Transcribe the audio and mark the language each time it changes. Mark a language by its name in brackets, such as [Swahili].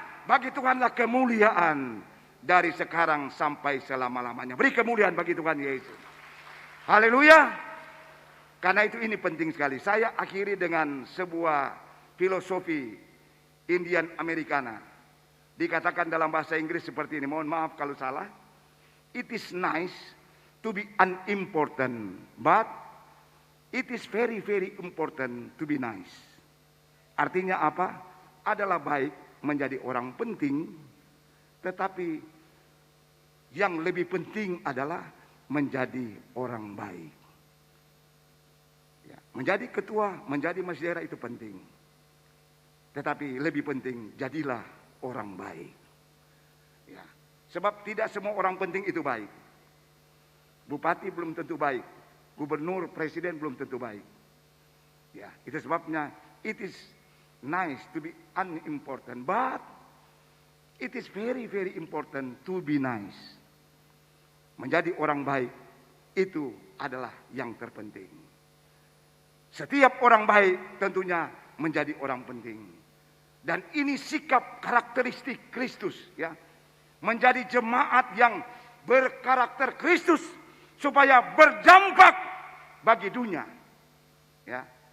[Indonesian] Bagi Tuhanlah kemuliaan dari sekarang sampai selama-lamanya. Beri kemuliaan bagi Tuhan Yesus. Haleluya. Karena itu ini penting sekali. Saya akhiri dengan sebuah filosofi Indian Americana. Dikatakan dalam bahasa Inggris seperti ini, mohon maaf kalau salah. [English] It is nice to be unimportant, but it is very very important to be nice. [Indonesian] Artinya apa? Adalah baik menjadi orang penting, tetapi yang lebih penting adalah menjadi orang baik. Ya, menjadi ketua, menjadi masjid daerah itu penting. Tetapi lebih penting, jadilah orang baik. Ya, sebab tidak semua orang penting itu baik. Bupati belum tentu baik, gubernur, presiden belum tentu baik. Ya, itu sebabnya [English] it is nice to be unimportant, but it is very very important to be nice. [Indonesian] Menjadi orang baik itu adalah yang terpenting. Setiap orang baik tentunya menjadi orang penting. Dan ini sikap karakteristik Kristus, ya. Menjadi jemaat yang berkarakter Kristus supaya berdampak bagi dunia. Ya.